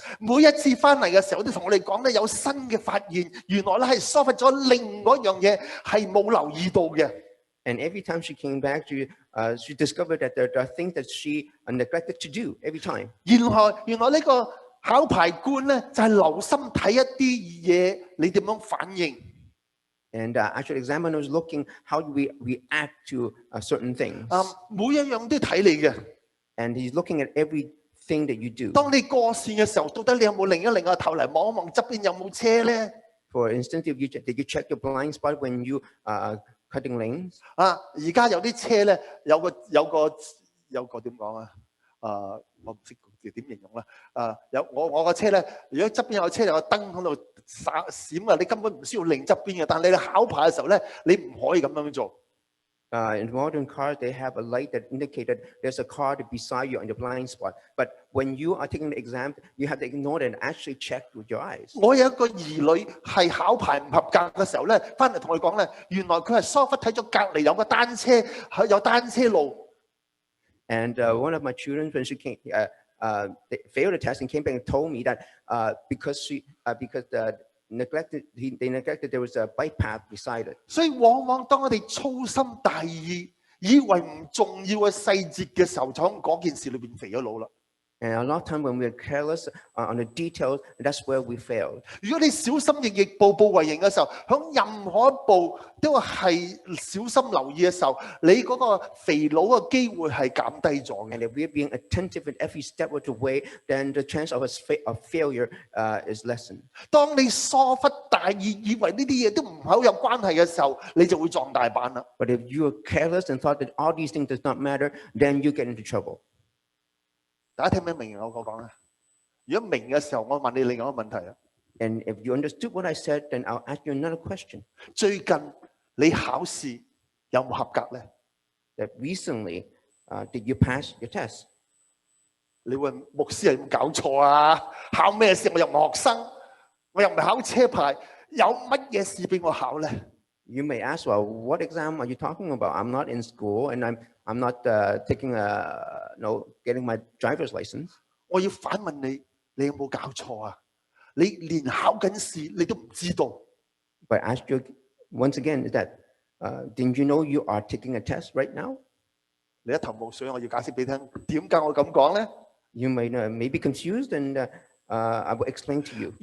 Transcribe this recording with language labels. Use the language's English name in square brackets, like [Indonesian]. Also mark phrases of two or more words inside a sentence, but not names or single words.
[Cantonese] 每一次翻嚟嘅時候，都同我哋講咧有新嘅發現，原來咧係疏忽咗另外一樣嘢，係冇留意到嘅。 [English] And every time she came back, she discovered that there are things that she neglected to do every time. [Cantonese] 原來呢個考牌官咧就係留心睇一啲嘢，你點樣反應。 [English] And actually, examiner is looking how we react to certain things. [Cantonese] 每一樣都睇你嘅。 [English] And he's looking at everything that you do. [Cantonese] 當你過線嘅時候，到底你有冇擰個頭嚟望一望側邊有冇車咧？ [English] For instance, did you check your blind spot when you cutting lanes? [Cantonese] 而家有啲車咧，有個點講啊？我唔識點形容啦。我個車咧，如果側邊有車有個燈喺度閃啊，你根本唔需要擰側邊嘅。但係你考牌嘅時候咧，你唔可以咁樣做。 [English] In modern cars, they have a light that indicated there's a car beside you on your blind spot. But when you are taking the exam, you have to ignore it and actually check with your eyes. [Cantonese] 我有一個兒女係考牌唔合格嘅時候咧，翻嚟同我講咧，原來佢係疏忽睇咗隔離有個單車，有單車路。 [English] And one of my children, when she came, they failed the test and came back and told me that because they neglected there was a bike path beside it. [Cantonese] 所以往往當我哋粗心大意，以為唔重要嘅細節嘅時候，就喺嗰件事裏邊肥咗腦啦。 [English] And a lot of time when we're careless on the details, that's where we failed. [Cantonese] 如果你小心翼翼、步步為營嘅時候，響任何一步都係小心留意嘅時候，你嗰個肥佬嘅機會係減低咗嘅。 [English] And if we're being attentive in every step of the way, then the chance of failure is lessened. [Cantonese] 當你疏忽大意，以為呢啲嘢都唔係好有關係嘅時候，你就會撞大板啦。 [English] But if you are careless and thought that all these things does not matter, then you get into trouble. [Cantonese] 大家聽唔明我講咧？如果明嘅時候，我問你另外一個問題啦。 [English] And if you understood what I said, then I'll ask you another question. [Cantonese] 最近你考試有冇合格咧？ [English] That recently, did you pass your test? [Cantonese] 你會牧師有冇搞錯啊？考咩試？我又唔係學生，我又唔係考車牌，有乜嘢試俾我考咧？ [English] You may ask, well, what exam are you talking about? I'm not in school, and I'm not getting my driver's license. [Cantonese] 我要反問你，你有冇搞錯啊？你連考緊試你都唔知道。 [English] But I ask you once again, is that didn't you know you are taking a test right now? [Cantonese] 你一頭霧水，我要解釋俾你聽，點解我咁講咧？ [English] You may be confused, and I will explain to you.